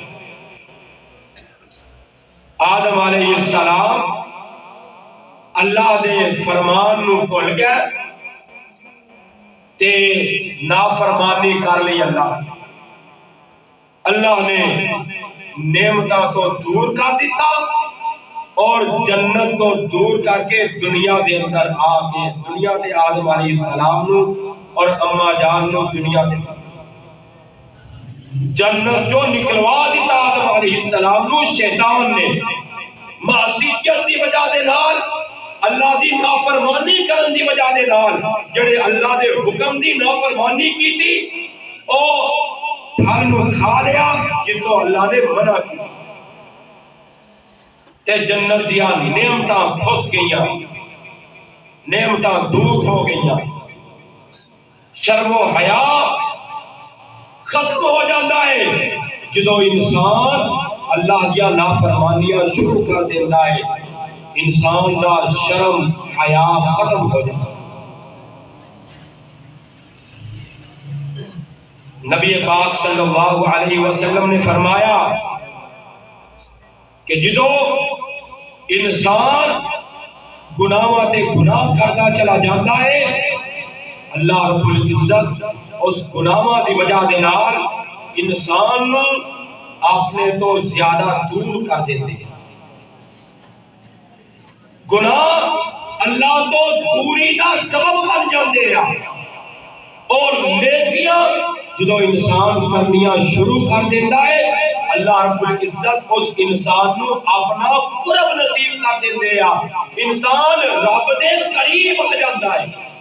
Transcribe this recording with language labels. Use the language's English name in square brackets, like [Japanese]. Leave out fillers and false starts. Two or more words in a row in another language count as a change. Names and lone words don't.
[Punjabi] آدم [Arabic] علیہ السلام [Punjabi] اللہ دے فرمان نو بھول گئے تے نافرمانی کر لی اللہ نے نعمتاں تو دور کر دیتا اور جنت تو دور کر کے دنیا دے اندر آ کے دنیا تے آدم [Arabic] علیہ السلام [Punjabi] نو اور اما جان نو دنیا تے جنت جو نکلوا دیتا آدم [Arabic] علیہ السلام [Punjabi] نو شیطان نے معصیت دی وجہ دے نال، اللہ دی نافرمانی کرن دی وجہ دے نال، جڑے اللہ دے حکم دی نافرمانی کیتی او پھل نو کھا لیا جتوں اللہ نے منع کیا تے جنت دیا نعمتاں پھس گئیاں، نعمتاں دور ہو گئیاں، شرم و حیا ختم ہو جاتا ہے جدو انسان اللہ دیا نافرمانیاں شروع کر دیتا ہے، انسان دا شرم حیا ختم ہو جاتا ہے۔ نبی پاک [Arabic] صلی اللہ علیہ وسلم [Punjabi] نے فرمایا کہ جدو انسان گناہاں تے گناہ کرتا چلا جاتا ہے، [Arabic] اللہ رب العزت [Punjabi] اس گناہاں دی وجہ دے نال انسان نو اپنے تو زیادہ دور کر دیتے ہیں۔ گناہ اللہ تو دوری دا سبب بن جاتے ہیں اور نیکیاں جدو انسان کرنیاں شروع کر دیتا ہے [Arabic] اللہ رب العزت [Punjabi] اس انسان نو اپنا قرب نصیب کر دیتے ہیں، انسان رب دے قریب آ جاتا ہے،